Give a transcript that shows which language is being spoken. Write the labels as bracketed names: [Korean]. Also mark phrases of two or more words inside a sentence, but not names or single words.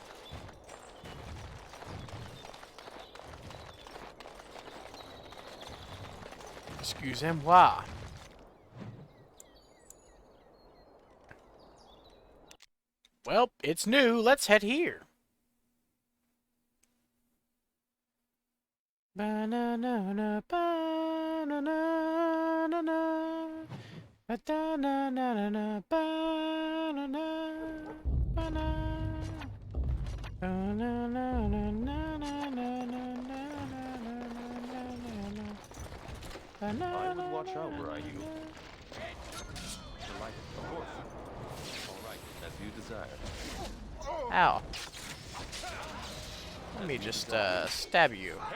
[French] Excusez-moi. [English] Well, it's new. Let's head here. Ba-na-na-na, ba-na-na-na-na. Ba-da-na-na-na-na, ba-na-na, ba-na. I would watch out were I you. Delighted, of course. All right, as you desire. Ow. Let me just stab you.